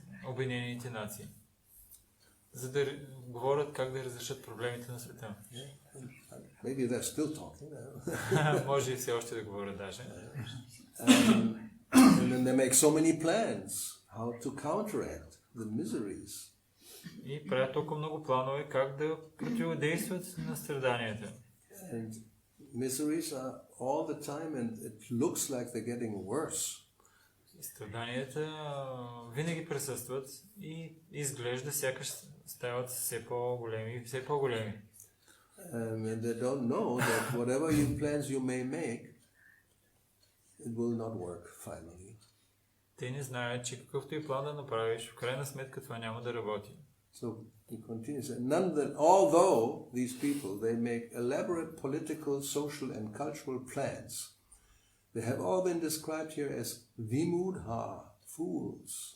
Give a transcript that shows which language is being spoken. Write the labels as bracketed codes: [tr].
[bg] Обединените нации, за да говорят как да разрешат проблемите на света. [en] Maybe they're still talking. [bg] Може и все още да говорят даже. [en] And then they make so many plans how to counteract the miseries. [bg] И правят толкова много планове как да противодействат на страданията. [en] And miseries are all the time and it looks like they're getting worse. [bg] Страданията винаги присъстват и изглежда сякаш стават все по-големи и все по-големи. [en] And they don't know that whatever plans you may make, it will not work finally. [bg] Те не знаят, че какъвто и план да направиш, в крайна сметка това няма да работи. [en] So he continues, although these people, they make elaborate political, social and cultural plans, they have all been described here as vimudha, fools.